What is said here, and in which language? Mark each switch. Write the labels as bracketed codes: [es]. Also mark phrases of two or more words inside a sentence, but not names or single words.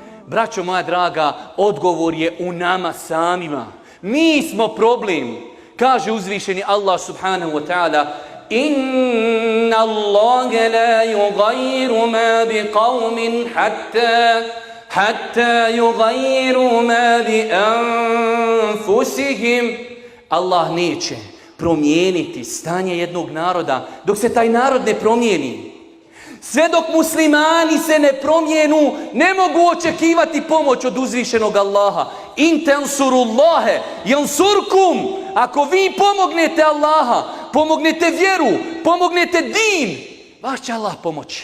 [bs] Braćo moja draga, odgovor je u nama samima. Mi smo problem. Kaže uzvišeni [ar] الله سبحانه وتعالى إن الله لا يغير ما بقوم حتى يغيروا ما بأنفسهم. [bs] Allah neće promijeniti stanje jednog naroda dok se taj narod ne promijeni. Sve dok muslimani se ne promijenu, ne mogu očekivati pomoć od uzvišenog Allaha. [ar] إن تنصروا الله ينصركم. [bs] Ako vi pomognete Allaha, pomognete vjeru, pomognete din, vaš će Allah pomoći.